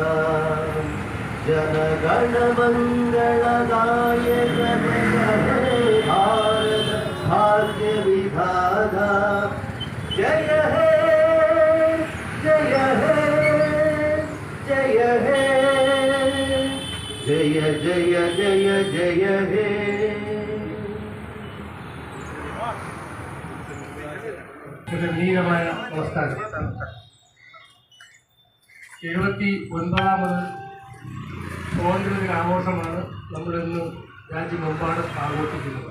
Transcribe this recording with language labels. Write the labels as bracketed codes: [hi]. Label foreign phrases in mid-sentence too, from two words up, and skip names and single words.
[bn] জন গণ মঙ্গলদায়ক জয় হে ভারত ভাগ্য বিধাতা। জয় হে জয় হে জয় হে জয় জয় জয় জয় হে। [ml] ഗംഭീരമായ നമസ്കാരം. 79ാമത് സ്വാതന്ത്ര്യദിന ആഘോഷമാണ് നമ്മളിന്ന് രാജ്യമെമ്പാടും ആഘോഷിക്കുന്നത്.